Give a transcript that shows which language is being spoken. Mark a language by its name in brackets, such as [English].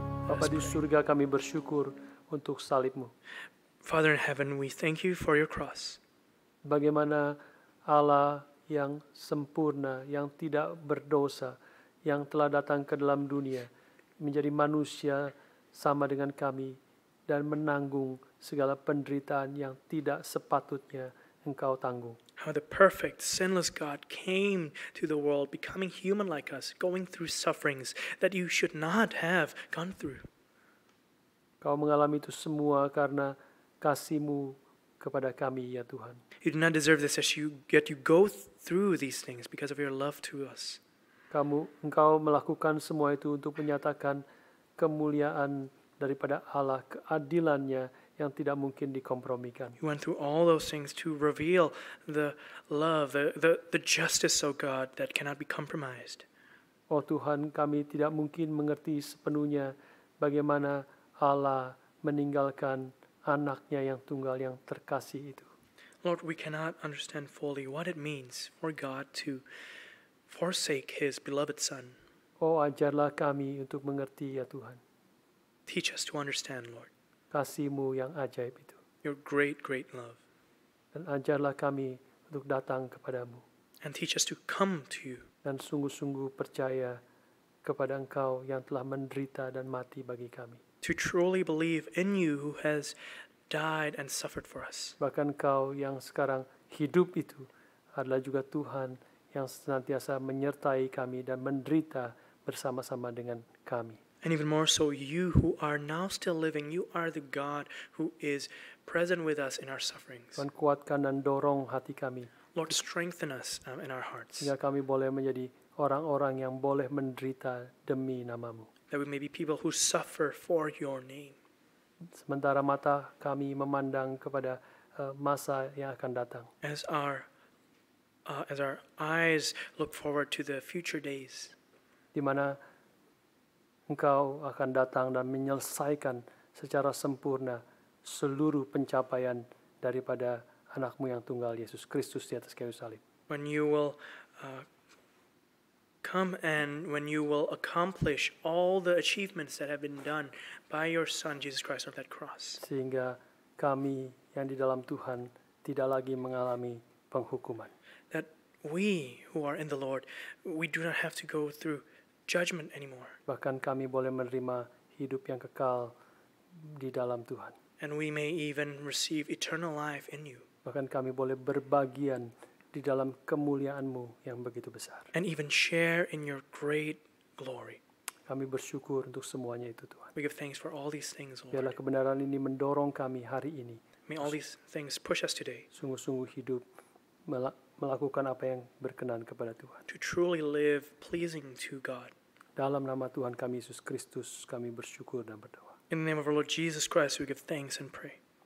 [Indonesian] Bapa di surga, kami bersyukur untuk salib-Mu. [English] Father in heaven, we thank you for your cross. [Indonesian] Bagaimana Allah yang sempurna, yang tidak berdosa, yang telah datang ke dalam dunia, menjadi manusia sama dengan kami dan menanggung segala penderitaan yang tidak sepatutnya Engkau tanggung. [English] How the perfect, sinless God came to the world, becoming human like us, going through sufferings that you should not have gone through. [Indonesian] Kau mengalami itu semua karena kasih-Mu kepada kami, ya Tuhan. [English] You do not deserve this, yet you go through these things because of your love to us. [Indonesian] Engkau melakukan semua itu untuk menyatakan kemuliaan daripada Allah, keadilannya yang tidak mungkin dikompromikan. [English] You went through all those things to reveal the love, the justice, O God, that cannot be compromised. [Indonesian] Oh Tuhan, kami tidak mungkin mengerti sepenuhnya bagaimana Allah meninggalkan anaknya yang tunggal yang terkasih itu. [English] Lord, we cannot understand fully what it means for God to forsake His beloved Son. [Indonesian] Oh, ajarlah kami untuk mengerti, ya Tuhan, [English] Teach us to understand, Lord, [Indonesian] kasih-Mu yang ajaib itu. [English] your great, great love. [Indonesian] Dan ajarlah kami untuk datang kepadamu [English] And teach us to come to you [Indonesian] dan sungguh-sungguh percaya kepada Engkau yang telah menderita dan mati bagi kami. [English] to truly believe in you who has died and suffered for us. [Indonesian] Bahkan Engkau yang sekarang hidup itu adalah juga Tuhan yang senantiasa menyertai kami dan menderita bersama-sama dengan kami. [English] And even more so, you who are now still living, you are the God who is present with us in our sufferings. [Indonesian] Tuhan, kuatkan dan dorong hati kami [English] Lord, strengthen us in our hearts, [Indonesian] sehingga kami boleh menjadi orang-orang yang boleh menderita demi nama-Mu. [English] that we may be people who suffer for your name. [Indonesian] Sementara mata kami memandang kepada masa yang akan datang. [English] As our eyes look forward to the future days, [Indonesian] Di mana Engkau akan datang dan menyelesaikan secara sempurna seluruh pencapaian daripada anak-Mu yang tunggal, Yesus Kristus di atas kayu salib. [English] when you will come and when you will accomplish all the achievements that have been done by your Son, Jesus Christ, on that cross. [Indonesian] Sehingga kami yang di dalam Tuhan tidak lagi mengalami penghukuman. [English] That we who are in the Lord, we do not have to go through judgment anymore. [Indonesian] Bahkan kami boleh menerima hidup yang kekal di dalam Tuhan. [English] And we may even receive eternal life in you. [Indonesian] Bahkan kami boleh berbagian di dalam kemuliaan-Mu yang begitu besar. [English] And even share in your great glory. [Indonesian] Kami bersyukur untuk semuanya itu, Tuhan. [English] We give thanks for all these things, [Indonesian] Biarlah [English] Lord. [Indonesian] kebenaran ini mendorong kami hari ini [English] May all these things push us today [Indonesian] sungguh-sungguh hidup melakukan apa yang berkenan kepada Tuhan. [English] to truly live pleasing to God. [Indonesian] Dalam nama Tuhan kami Yesus Kristus kami bersyukur dan berdoa. [English] In the name of our Lord Jesus Christ, we give thanks and pray.